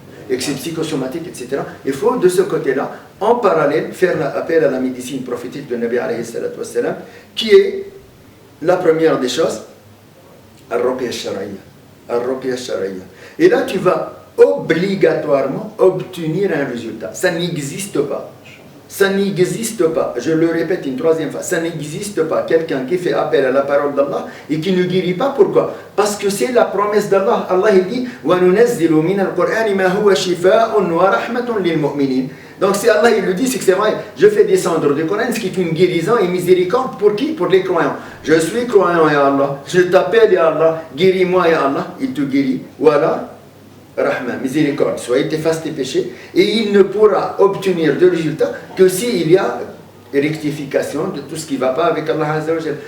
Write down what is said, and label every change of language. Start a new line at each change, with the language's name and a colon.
French: Et que c'est psychosomatique, etc. Il faut de ce côté-là, en parallèle, faire appel à la médecine prophétique de Nabi alayhi salatu wassalam, qui est la première des choses, al-ruqya al-shar'iyya. Et là, tu vas obligatoirement obtenir un résultat. Ça n'existe pas. Ça n'existe pas. Je le répète une troisième fois. Ça n'existe pas. Quelqu'un qui fait appel à la parole d'Allah et qui ne guérit pas. Pourquoi? Parce que c'est la promesse d'Allah. Allah il dit
Arabic: وَنُنَزِّلُ مِنَ الْقُرْآنِ مَا هُوَ شِفَاءٌ وَرَحْمَةٌ لِلْمُؤْمِنِينَ.
French: Donc si Allah il le dit, c'est que c'est vrai. Je fais descendre du Coran ce qui est une guérison et miséricorde pour qui? Pour les croyants. Je suis croyant, ya Allah. Je t'appelle, ya Allah. Guéris-moi, ya Allah. Il te guérit. Voilà. Rahman, miséricorde, soit il t'efface tes péchés, et il ne pourra obtenir de résultat que s'il y a rectification de tout ce qui ne va pas avec Allah Azza wa Jal.